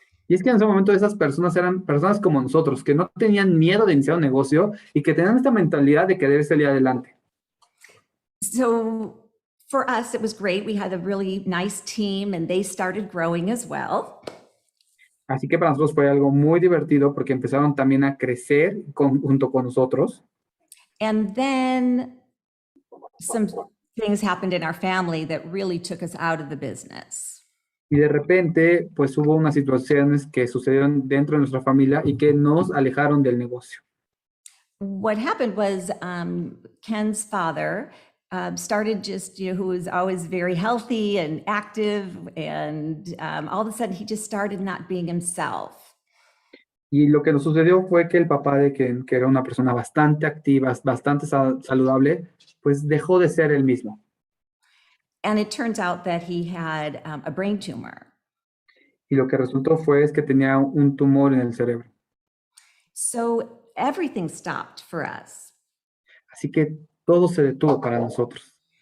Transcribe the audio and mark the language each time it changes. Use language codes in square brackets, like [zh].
[es] Y es que en ese momento esas personas eran personas como nosotros, que no tenían miedo de iniciar un negocio y que tenían esta mentalidad de querer salir adelante. [en] So for us, it was great. We had a really nice team and they started growing as well. [es] Así que para nosotros fue algo muy divertido porque empezaron también a crecer junto con nosotros. [en] And then some things happened in our family that really took us out of the business. [es] Y de repente, pues hubo unas situaciones que sucedieron dentro de nuestra familia y que nos alejaron del negocio. [en] What happened was Ken's father started just, who was always very healthy and active, and all of a sudden he just started not being himself. [es] Y lo que nos sucedió fue que el papá de que era una persona bastante activa, bastante saludable, pues dejó de ser el mismo. [en] And it turns out that he had a brain tumor. [es] Y lo que resultó fue es que tenía un tumor en el cerebro. [en] So everything stopped for us. [es] Así que todo se detuvo para nosotros.